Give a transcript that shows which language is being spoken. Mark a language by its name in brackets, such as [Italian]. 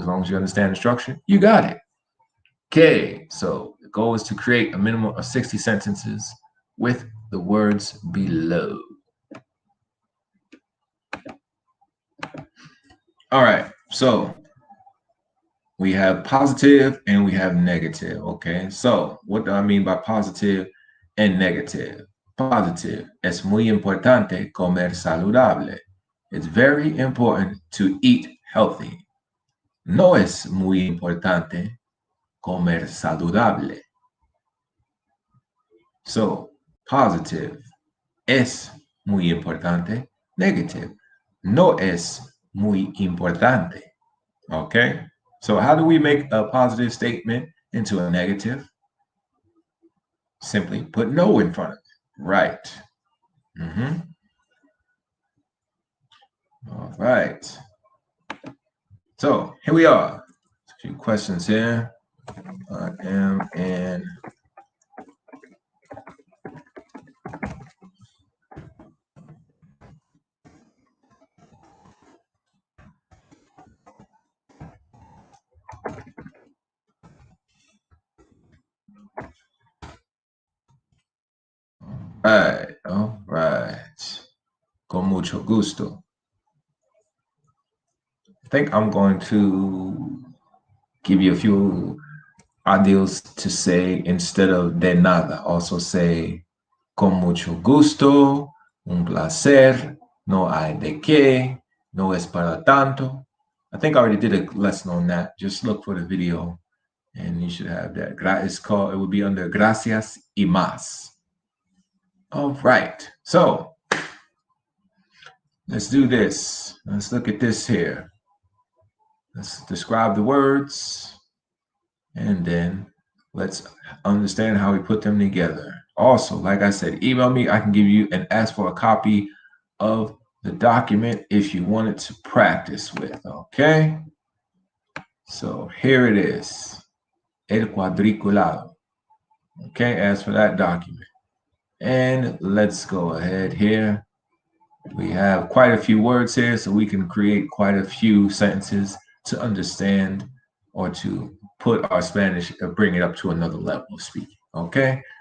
[English] As long as you understand the structure, you got it. Okay, so the goal is to create a minimum of 60 sentences with the words below. All right, so we have positive and we have negative, okay? So what do I mean by positive and negative? [Spanish] Positive, es muy importante comer saludable. [English] It's very important to eat healthy. [Spanish] No es muy importante comer saludable. So, positive, es muy importante. Negative, no es muy importante. [English] Okay? So, how do we make a positive statement into a negative? Simply put no in front of it. Right. All right. So, here we are. A few questions here. I am in all right. [Spanish] Con mucho gusto. [English] I think I'm going to give you a few ideals to say instead of [Spanish] de nada. [English] Also say [Spanish] con mucho gusto, un placer, no hay de qué, no es para tanto. [English] I think I already did a lesson on that. Just look for the video and you should have that. It would be under [Spanish] gracias y más. [English] All right, so let's do this. Let's look at this here. Let's describe the words and then let's understand how we put them together. Also, like I said, email me. I can give you and ask for a copy of the document if you wanted to practice with, okay? So here it is, el cuadriculado. Okay, ask for that document. And let's go ahead here. We have quite a few words here, so we can create quite a few sentences to understand or to put our Spanish or bring it up to another level of speaking, okay?